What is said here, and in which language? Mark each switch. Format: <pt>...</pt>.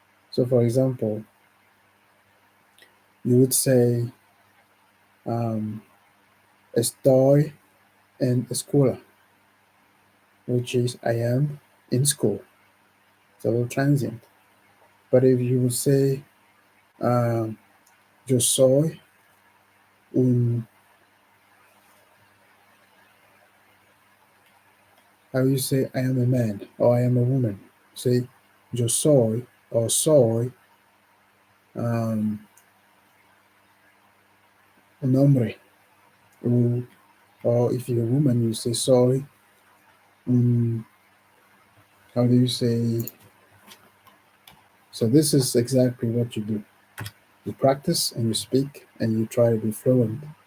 <en>So, for example, you would say um,</en> <es>estoy en escuela,</es> <en>which is I am in school. It's a little transient. But if you would say um,</en> <es>yo soy un,</es> <en>how you say I am a man or I am a woman?</en> <es>Say yo soy or soy um, un hombre.</es> <en>Or, or if you're a woman, you say</en> <es>soy un,</es> <en>how do you say? So this is exactly what you do. You practice and you speak and you try to be fluent.</en>